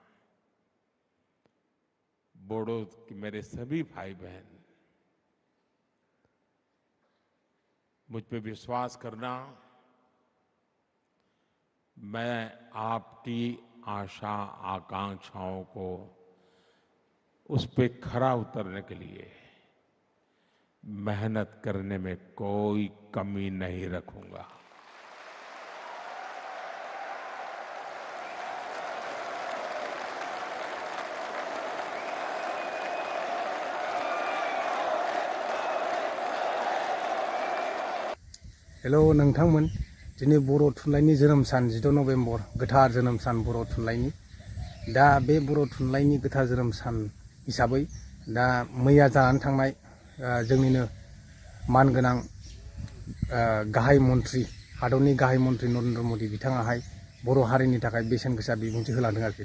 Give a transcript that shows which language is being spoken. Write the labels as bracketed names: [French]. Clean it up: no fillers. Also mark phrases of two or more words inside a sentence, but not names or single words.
[Hindi] बोडो के मेरे सभी भाई बहन, मुझ पे विश्वास करना, मैं आपकी आशा आकांक्षाओं को उस पे खरा उतरने के लिए मेहनत करने में कोई कमी नहीं रखूंगा। [Bodo] हेलो नोंथांमोन, दिनै बर' थुनलाइनि जोनोम सान 16 नभेम्बर गोथार जोनोम सान बर' थुनलाइनि। दा बे बर' थुनलाइनि गोथार जोनोम सान हिसाबै दा मैया जानानै थांनाय जोंनिनो मानगोनां गाहाय मन्त्रि, हादरनि गाहाय मन्त्रि नरेन्द्र मदि बिथाङाहाय बर' हारिनि थाखाय बेसेन गोसा बिबुंथि होलांदों आरोखि।